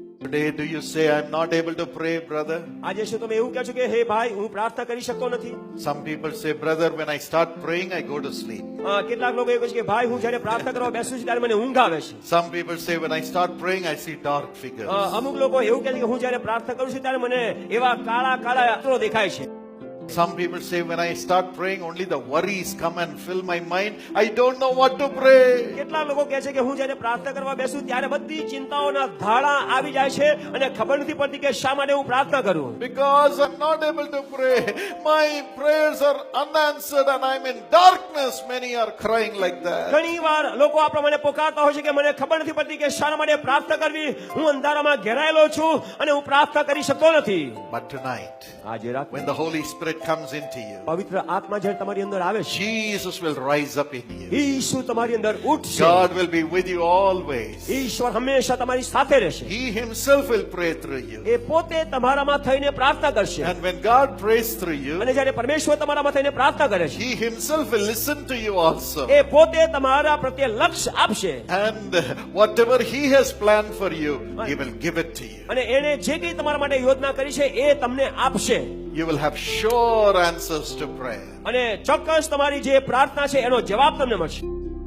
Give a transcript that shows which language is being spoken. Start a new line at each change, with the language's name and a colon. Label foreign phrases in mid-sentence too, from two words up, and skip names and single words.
English: Today, do you say, I'm not able to pray, brother?
Gujarati: આજે શું તમે એવું કહો છો કે હે ભાઈ હું પ્રાર્થના કરી શકતો નથી?
English: Some people say, brother, when I start praying, I go to sleep.
Gujarati: કેટલાક લોકો એવું કહે છે કે ભાઈ હું જ્યારે પ્રાર્થના કરવા બેસું છું ત્યારે મને ઊંઘ આવે છે.
English: Some people say, when I start praying, I see dark figures.
Gujarati: અમુક લોકો એવું કહે છે કે હું જ્યારે પ્રાર્થના કરું છું ત્યારે મને એવા કાળા કાળા ચિત્રો દેખાય છે.
English: Some people say, when I start praying, only the worries come and fill my mind. I don't know what to pray.
Gujarati: કેટલાક લોકો કહે છે કે હું જ્યારે પ્રાર્થના કરવા બેસું ત્યારે બધી ચિંતાઓના ધાડા આવી જાય છે અને ખબર નથી પડતી કે શા માટે હું પ્રાર્થના કરું.
English: Because I'm not able to pray. My prayers are unanswered and I'm in darkness. Many are crying like that.
Gujarati: ઘણી વાર લોકો આ પ્રમાણે પોકારતા હોય છે કે મને ખબર નથી પડતી કે શા માટે પ્રાર્થના કરવી. હું અંધારામાં ઘેરાયેલો છું અને હું પ્રાર્થના કરી શકતો નથી.
English: But tonight,
Gujarati: આજે રાત
English: when the Holy Spirit comes into you,
Gujarati: પવિત્ર આત્મા જ્યારે તમારી અંદર આવે છે,
English: Jesus will rise up in you.
Gujarati: ઈસુ તમારી અંદર ઉઠશે.
English: God will be with you always.
Gujarati: ઈશ્વર હંમેશા તમારી સાથે રહેશે.
English: He himself will pray through you.
Gujarati: એ પોતે તમારામાં થઈને પ્રાર્થના કરશે.
English: And when God prays through you,
Gujarati: અને જ્યારે પરમેશ્વર તમારામાં થઈને પ્રાર્થના કરે છે,
English: He himself will listen to you also.
Gujarati: એ પોતે તમારા પ્રત્યે લક્ષ્ય આપશે.
English: And whatever He has planned for you, He will give it to you.
Gujarati: અને એને જે કંઈ તમારા માટે યોજના કરી છે એ તમને આપશે.
English: You will have sure answers to prayer.
Gujarati: અને ચોક્કસ તમારી જે પ્રાર્થના છે એનો જવાબ તમને મળશે.